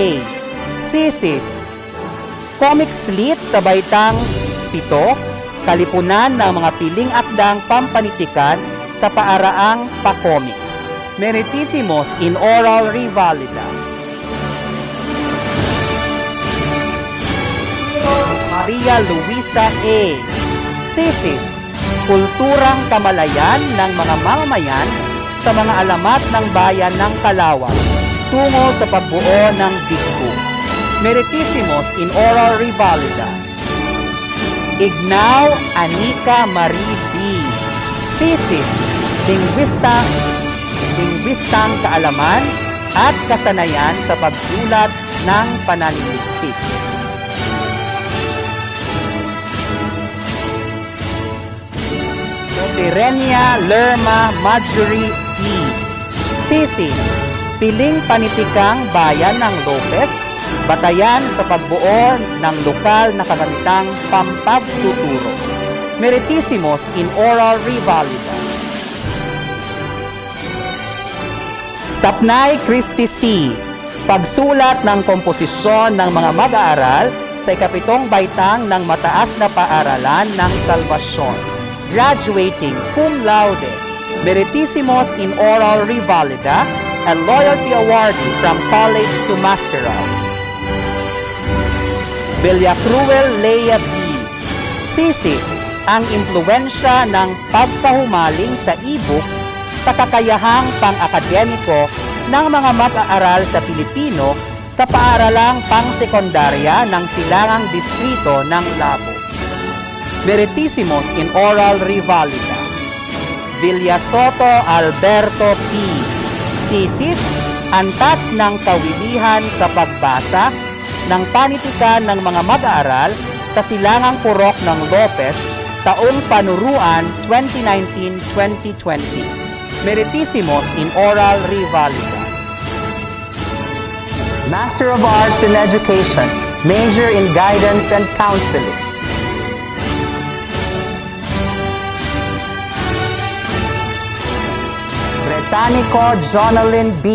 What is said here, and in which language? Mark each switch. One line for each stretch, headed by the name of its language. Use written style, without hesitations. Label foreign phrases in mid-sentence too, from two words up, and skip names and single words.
Filipino: Thesis, comic slit sa baitang 7, kalipunan ng mga piling akdang pampanitikan sa paaraang pa-comics.
English: Meritissimos in oral revalida. Maria Luisa A.
Filipino: Thesis, Kulturang Kamalayan ng mga mamamayan sa mga alamat ng bayan ng Kalawag tungo sa pagbuo ng digpo.
English: Meritissimos in Oral Revalida. Ignao Anika Marie B.
Filipino: Thesis, Lingwistang Kaalaman at Kasanayan sa Pagsulat ng Pananaliksik. Tirenia Lerma Marjorie D. Thesis, Piling Panitikang Bayan ng Lopez, batayan sa pagbuo ng lokal na kagamitang pampagtuturo.
English: Meritissimos in Oral Revalida. Sapnay Christy C.
Filipino: Pagsulat ng komposisyon ng mga mag-aaral sa ikapitong baitang ng mataas na paaralan ng Salvasyon.
English: Graduating
Latin: cum laude.
English: Meritissimos in Oral Revalida and Loyalty Awardee from College to Masteral. Villacruel Leia B.
Filipino: Thesis, ang impluensya ng pagkahumaling sa e-book sa kakayahang pang-akademiko ng mga mag-aaral sa Pilipino sa paaralang pang-sekundarya ng Silangang Distrito ng Labo.
English: Meritissimos in Oral Revalida. Villasoto Alberto P.
Filipino: Thesis, antas ng kawilihan sa pagbasa ng panitikan ng mga mag-aaral sa Silangang Purok ng Lopez, taong panuruan 2019-2020.
English: Meritissimos in Oral Revalida. Master of Arts in Education, major in Guidance and Counseling. Bretanico Jonalyn B.